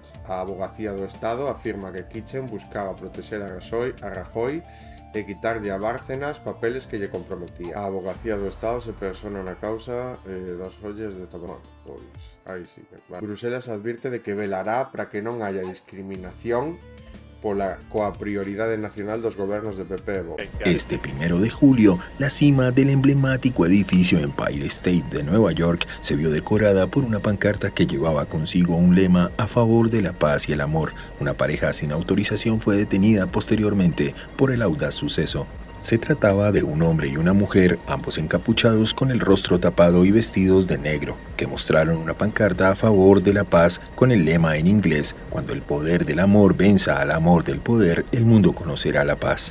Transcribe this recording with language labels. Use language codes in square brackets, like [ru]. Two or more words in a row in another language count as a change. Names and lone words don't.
[gl] A Abogacía do Estado afirma que Kitchen buscaba protexer a Rajoy e quitarlle a Bárcenas papeles que lle comprometía. A Abogacía do Estado se persona na causa das ollas de Zamora. Pois, aí sí, vale. Bruselas advirte de que velará para que non haya discriminación coa prioridade nacional dos gobernos de PP e Vox. [es] Este 1 de julio, la cima del emblemático edificio Empire State de Nueva York se vio decorada por una pancarta que llevaba consigo un lema a favor de la paz y el amor. Una pareja sin autorización fue detenida posteriormente por el audaz suceso. Se trataba de un hombre y una mujer, ambos encapuchados con el rostro tapado y vestidos de negro, que mostraron una pancarta a favor de la paz con el lema en inglés: cuando el poder del amor venza al amor del poder, el mundo conocerá la paz.